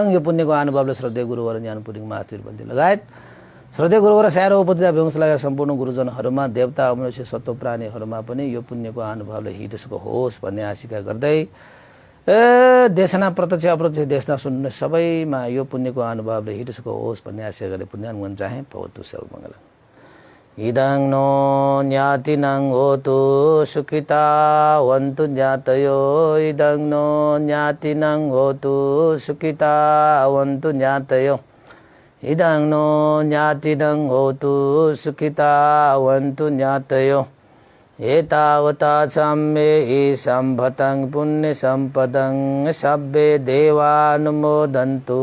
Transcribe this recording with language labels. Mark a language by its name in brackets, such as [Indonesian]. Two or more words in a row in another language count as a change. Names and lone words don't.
[Nepali] यो पुण्यको अनुभवले श्रद्धेय गुरुवर ज्ञानपुरिङ महातिर बन्दी लगायत श्रद्धेय गुरुवर स्यारो उपदेश व्यंश लगायत सम्पूर्ण गुरुजनहरूमा, देवता मनुष्य सत्व प्राणीहरूमा पनि यो पुण्यको अनुभवले हितसुख होस् भन्ने आशिका गर्दै देशना प्रत्यक्ष अप्रत्यक्ष देशना सुन्ने सबैमा यो पुण्यको अनुभवले हितसुख होस् भन्ने आशिका गर्दै पुण्यानुमोदन चाहे। [Pali] भवतु सब मङ्गलङ। इदं नो ज्ञातिनं होतु सुखिता वन्तु ज्ञातयो इदं नो ज्ञातिनं होतु सुखिता वन्तु ज्ञातयो इदं नो ज्ञातिनं होतु सुखिता वन्तु ज्ञातयो एतावता साम्ये सम्भतं पुण्यसम्पदं सब्बे देवानुमोदन्तु